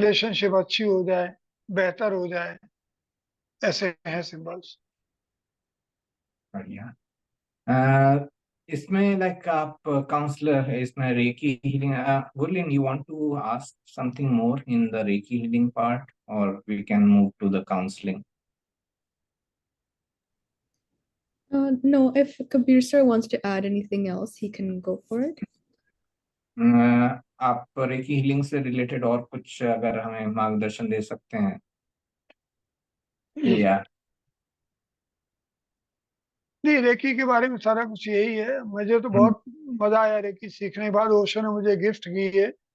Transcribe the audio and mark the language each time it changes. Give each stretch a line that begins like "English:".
Hindi: Relationship अच्छी हो जाए, बेहतर हो जाए, ऐसे हैं सिंबल्स। बढ़िया। अ, इसमें लाइक आप काउंसलर है इसमें recce healing, Gurleen,
English: You want to ask something more in the reiki healing part, और we can move to the counselling? No, if Kabir sir wants to add anything else, he can go for it.
Hindi: आप recce healing से related और कुछ अगर हमें मार्गदर्शन दे सकते हैं, या? नहीं, रेकी के बारे में सारा कुछ यही है। मुझे तो हम्म। बहुत मजा आया रेकी सीखने के बाद, ओशो ने मुझे गिफ्ट की है।